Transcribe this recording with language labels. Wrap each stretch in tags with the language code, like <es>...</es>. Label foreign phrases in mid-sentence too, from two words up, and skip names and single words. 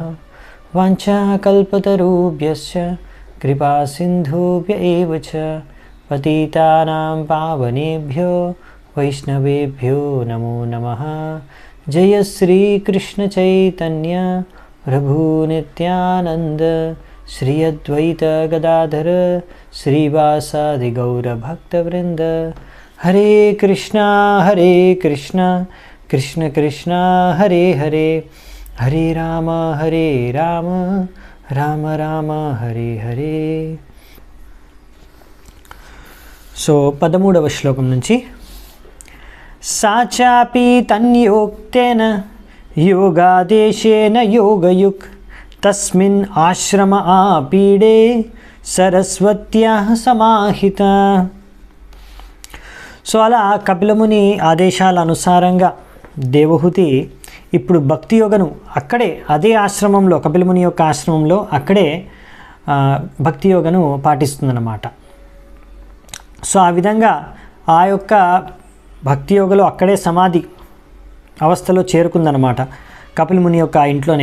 <sa>वाञ्छाकल्पतरुभ्यश्च कृपासिन्धुभ्य एव च पतितानां पावनेभ्यो वैष्णवेभ्यो नमो नमः. जय श्रीकृष्णचैतन्य प्रभु नित्यानंद श्री अद्वैत गदाधर श्रीवासादि गौर भक्तवृंद. हरे कृष्णा कृष्ण कृष्णा हरे हरे हरे राम राम राम हरे हरे.</sa> <te>13వ శ్లోకం నుంచి</te> <sa>సాచాపి తన్యోక్తేన योगादेशेन योगयुक् तस्मिन् आश्रम आपीडे सरस्वत्याः समाहित.</sa> <te>అలా కపిలముని ఆదేశాల అనుసారంగా దేవహూతి ఇప్పుడు భక్తి యోగను అక్కడే అదే ఆశ్రమంలో కపిలముని యొక్క ఆశ్రమంలో అక్కడే భక్తి యోగను పాటిస్తుందన్నమాట. ఆ విధంగా ఆ యొక్క భక్తి యోగలో అక్కడే సమాధి అవస్థలో చేరుకుందనమాట కపిలముని యొక్క ఇంట్లోనే.</te>